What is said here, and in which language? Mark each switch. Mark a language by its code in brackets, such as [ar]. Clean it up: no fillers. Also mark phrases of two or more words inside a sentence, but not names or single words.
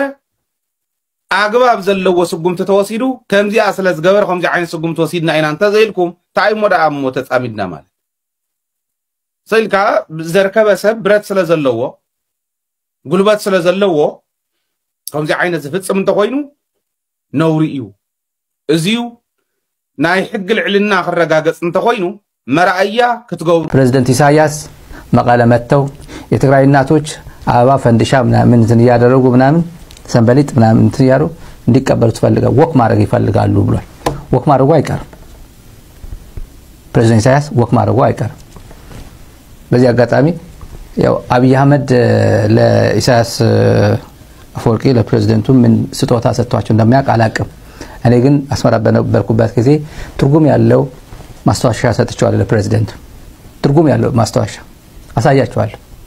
[ti] ኣግባብ ዘለዎ ስጉምቲ ተወሲዱ ከምዚኣ ስለ ዝገበረ ከምዚ ዓይነት ስጉምቲ ወሲድና ኢና እንተዘይልኩም እንታይ ሞዳ ኣሞ ተጻሚድና ማለት ሰልካ ዘርከበ ሰብ ብረት ስለ ዘለዎ ጉልበት ስለ ዘለዎ ከምዚ ዓይነት ዝፍጽም እንተኮይኑ ነውሪ እዩ እዚዩ ናይ ሕግ ልዕልና ክረጋገጽ እንተኮይኑ መራእያ ክትገብሩ [am] ፕሬዝዳንት ኢሳያስ መቀለ መጥተው የትግራይ እናቶች አበባ ፈንድሻ ምናምን እንትን ያደረጉ ምናምን ሰንበሊጥ ምናምን እንትን ያሩ እንዲቀበሉ ተፈልጋው ወክ ማድረግ ይፈልጋሉ ብሏል ወክ ማድረጉ አይቀርም ፕሬዝዳንት ኢሳያስ ወክ ማድረጉ አይቀርም በዚህ አጋጣሚ ያው አብይ አህመድ ለኢሳያስ አፈወርቂ ለፕሬዝዳንቱ ምን ስጦታ ሰጥቷቸው እንደሚያውቅ አላቅም እኔ ግን አስመራ በነበርኩበት ጊዜ ትርጉም ያለው ማስተዋሻ ሰጥቻለሁ ለፕሬዝዳንቱ ትርጉም ያለው ማስተዋሻ አሳያቸዋለሁ